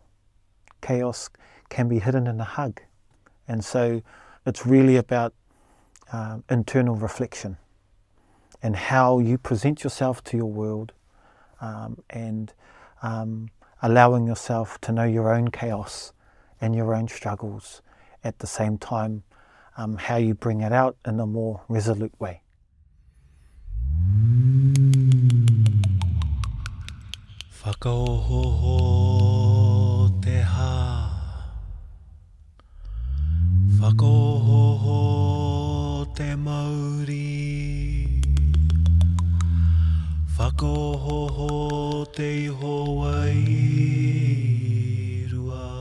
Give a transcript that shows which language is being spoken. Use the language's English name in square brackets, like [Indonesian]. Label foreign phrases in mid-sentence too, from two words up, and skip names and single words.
[English] Chaos can be hidden in a hug. And so it's really about internal reflection and how you present yourself to your world, and allowing yourself to know your own chaos and your own struggles, at the same time how you bring it out in a more resolute way. [Māori] Whakaohoho te hā. Whakaohoho te Māori. Whakaohoho te iho wairua.